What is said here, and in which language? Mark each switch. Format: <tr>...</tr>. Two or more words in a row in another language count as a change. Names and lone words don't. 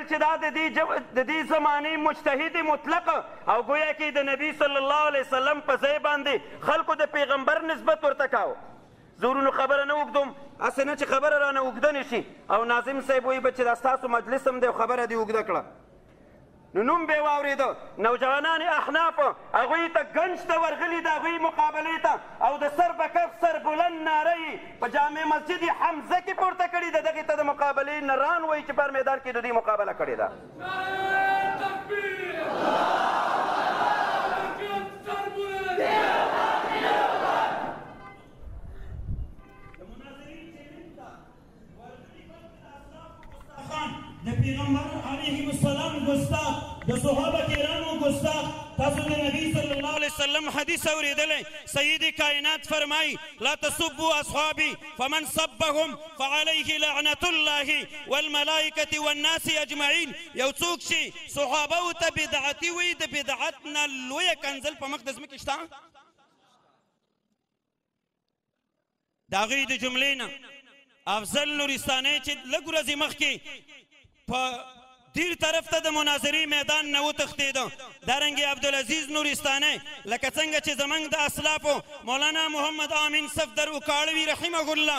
<ps>چې دا د دې زمانې مجتهد مطلق او گویا کې د نبی</ps> <ar>صلی الله علیه وسلم</ar> <ps>په ځای باندې خلکو د پیغمبر نسبت ورته کاوه زه ورونو خبره نه اوږدوم هسې نه چې خبره رانه اوږده نه شي او ناظم صاحب وایي به چې دا ستاسو مجلس هم دی او خبره دې اوږده کړه نو نوم به یې واورېده نوجوانان احناف هغوی ته ګنج ته ورغلي د هغوی مقابلې ته او د سر په کف سر بلند ناره یې په جامع مسجد حمزه کې پورته کړي ده دغې ته د مقابلې نران وایي چې پر میدان کې د دوی مقابله کړې ده د پیغمبر</ps> <ar>علیه السلام</ar> <ps>ګستاخ د صحابه کرامو ګستاخ تاسو د نبی</ps> <ar>صلی الله علیه وسلم</ar> <ps>حدیث اوریدلی سید کائنات فرمای</ps> <ar>لا تسبوا اصحابي فمن سبهم فعليه لعنة الله والملائکة والناس اجمعین</ar> <ps>یو څوک چې صحابه ته بدعتي وي د بدعت نه لویه کنځل په مخ د ځمکې شته د هغوی د جملې نه افضل نورستاني چې لږ ورځې مخکې په دیر طرف ته د مناظرې میدان نه وتښتېده دارنګې عبدالعزیز نورستانی لکه څنګه چې زموږ د اسلافو مولانا محمد امین صفدر وکاړوي</ps> <ar>رحمه الله</ar>